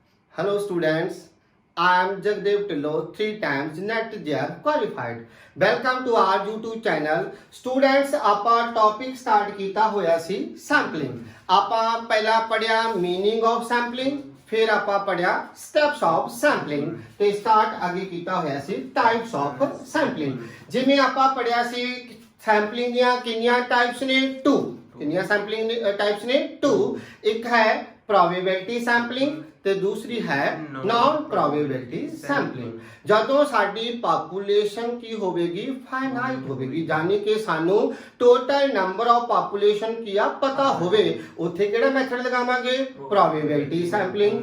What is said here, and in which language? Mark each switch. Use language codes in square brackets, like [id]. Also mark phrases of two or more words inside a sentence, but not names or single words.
[en] Hello students, I am Jagdev Tillo, 3 times NET JER qualified. Welcome to our YouTube channel. [pa] Students, ਆਪਾਂ [en] topic start [pa] ਕੀਤਾ ਹੋਇਆ ਸੀ sampling. ਆਪਾਂ ਪਹਿਲਾਂ ਪੜਿਆ [en] meaning of sampling, [pa] ਫਿਰ ਆਪਾਂ ਪੜਿਆ [en] steps of sampling [pa] ਤੇ start ਅੱਗੇ ਕੀਤਾ ਹੋਇਆ ਸੀ [en] types of sampling. [pa] ਜਿਵੇਂ ਆਪਾਂ ਪੜਿਆ ਸੀ sampling ਦੀਆਂ ਕਿੰਨੀਆਂ types ਨੇ 2. ਕਿੰਨੀਆਂ [en] sampling types [pa] ਨੇ 2. ਇੱਕ ਹੈ [en] probability sampling [pa] ਤੇ ਦੂਸਰੀ ਹੈ [en] non probability sampling. [pa] ਜਦੋਂ ਸਾਡੀ ਪਾਪੂਲੇਸ਼ਨ ਕੀ ਹੋਵੇਗੀ ਫਾਈਨਾਈਟ ਹੋਵੇਗੀ, ਯਾਨੀ ਕਿ ਸਾਨੂੰ [en] total number of population [pa] ਕੀ ਆ ਪਤਾ ਹੋਵੇ, ਉੱਥੇ ਕਿਹੜਾ ਮੈਥਡ ਲਗਾਵਾਂਗੇ [en] probability sampling.